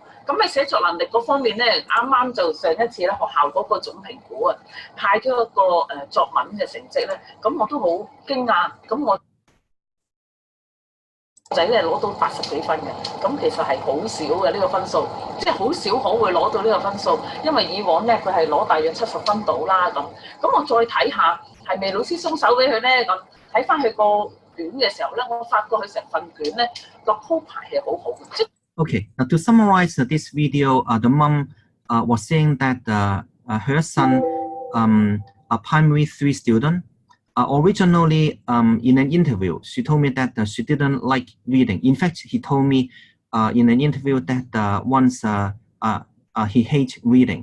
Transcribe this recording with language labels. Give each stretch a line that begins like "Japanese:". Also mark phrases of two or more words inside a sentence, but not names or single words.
Cantonese: 咁喺寫作能力嗰方面咧，啱啱就上一次咧學校嗰個總評估啊，派咗一個作文嘅成績咧，咁我都好驚訝，咁我仔咧攞到80幾分嘅，咁其實係好少嘅呢個分數，即係好少可會攞到呢個分數，因為以往咧佢係攞大約70分到啦咁。咁我再睇下係咪老師鬆手俾佢咧咁，睇翻佢個卷嘅時候咧，我發覺佢成份卷咧個鋪排係好好嘅。
English: Okay, now to summarize this video, the mom was saying that her son, a primary 3 student, originally in an interview, she told me that she didn't like reading. In fact, he told me in an interview that once he hates reading.